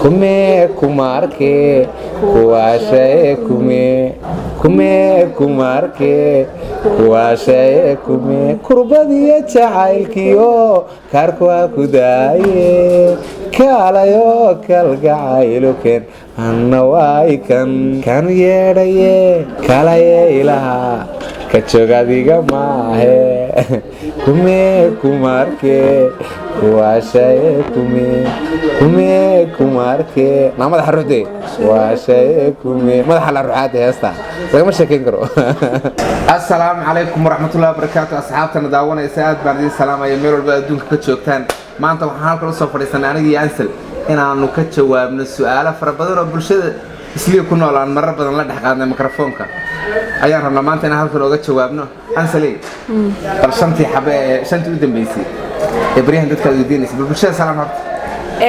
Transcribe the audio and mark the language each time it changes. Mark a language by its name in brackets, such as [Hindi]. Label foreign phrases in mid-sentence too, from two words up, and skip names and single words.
[Somali] kume kumarke kuwashaye kume kumarke kuwashaye kume kurbadiya jacaylkiyo kaarkuwa ku daaye kaalayo kalgacayluken anna waay kan yeedhaye kalaye ilaha ka jogadiga maahe kume kumarke kuwashaye kume kumarke na madaxa ruuxde kuwashaye kume madaxa la ruuxaade heesta lagama sheekeyn karo [Arabic] السلام عليكم ورحمة الله وبركاته [Somali] asxaabtana daawanaysa aad baan idin salaamaya meel walba adduunka ka joogtaan maanta waxaan halkan usoo fadhiisanay anigii Ansel inaanu ka jawaabno su'aalo fara badan oo bulshada isliya ku nool aan marar badan la dhex qaadnay mikrofoonka ayaan rabnaa maanta inaan halkan uga jawaabno Ansel bal shantii u dambeysay ibrahim dadka weydiinaysa bulshada salaam horta